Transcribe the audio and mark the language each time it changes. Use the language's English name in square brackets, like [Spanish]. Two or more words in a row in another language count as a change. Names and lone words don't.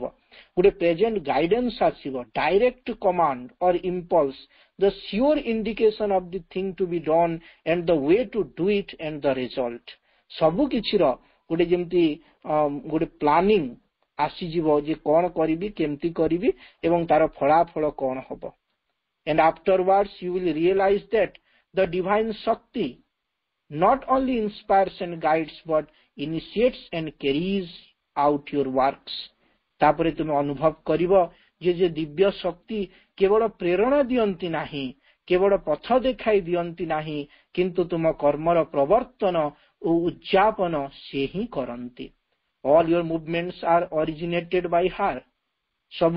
[Odia] ଗୋଟେ [English] present guidance [Odia] ଆସିବ, [English] direct command or impulse, the sure indication of the thing to be done and the way to do it and the result, [Odia] ସବୁ କିଛିର ଗୋଟେ ଯେମିତି ଗୋଟେ ପ୍ଲାନିଂ ଆସିଯିବ ଯେ କଣ କରିବି, କେମିତି କରିବି ଏବଂ ତାର ଫଳାଫଳ କଣ ହବ। [English] And afterwards you will realize that the divine Shakti not only inspires and guides but initiates and carries out your works. [Odia] ତାପରେ ତୁମେ ଅନୁଭବ କରିବ ଯେ ଦିବ୍ୟ ଶକ୍ତି କେବଳ ପ୍ରେରଣା ଦିଅନ୍ତି ନାହିଁ, କେବଳ ପଥ ଦେଖାଇ ଦିଅନ୍ତି ନାହିଁ, କିନ୍ତୁ ତୁମ କର୍ମର ପ୍ରବର୍ତ୍ତନ ଓ ଉଦ୍ଯାପନ ସେ ହିଁ କରନ୍ତି। [English] All your movements are originated by her.